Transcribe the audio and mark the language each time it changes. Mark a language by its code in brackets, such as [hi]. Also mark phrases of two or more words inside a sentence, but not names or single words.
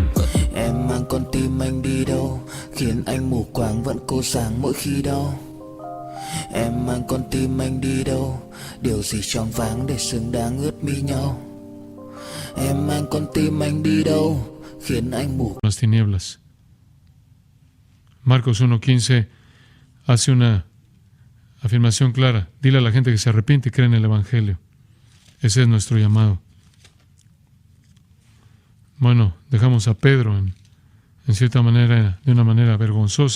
[vi] Em mang con tim anh đi đâu, khiến anh mù quáng vẫn cố sáng mỗi khi đau. Em mang con tim anh đi đâu, điều gì choáng váng để xứng đáng ướt mi nhau. Em mang con tim anh đi đâu, khiến anh mù. [es] Las tinieblas. Marcos 1:15 hace una afirmación clara. Dile a la gente que se arrepiente y cree en el Evangelio. Ese es nuestro llamado. Bueno, dejamos a Pedro en cierta manera, de una manera vergonzosa.